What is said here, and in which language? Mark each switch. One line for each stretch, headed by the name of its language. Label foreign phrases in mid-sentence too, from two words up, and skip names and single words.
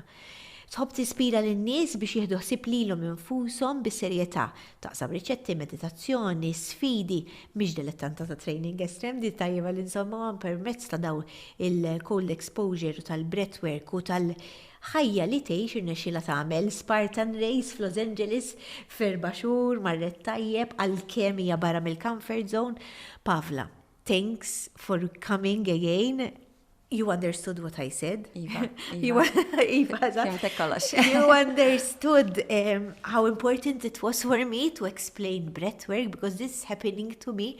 Maltese: Tħobb tispira lin-nies biex jieħdu ħsieb lilhom infushom bis-serjetà, taqsam riċetti, meditazzjoni, sfidi, mhix dilettanta ta' training estrem di tajjeb li insomma permezz ta' dawn il-
English: cold exposure
Maltese: u tal-breathwork u ħajja li tgħix irnexxiela tagħmel Spartan Race f'Los Angeles f'4 xhur marret tajjeb għalkemm hija barra mill-
English: comfort zone. Pavla, thanks for coming again. You understood what I said.
Maltese: Iva.
English: You understood how important it was for me to explain breathwork, because this is happening to me.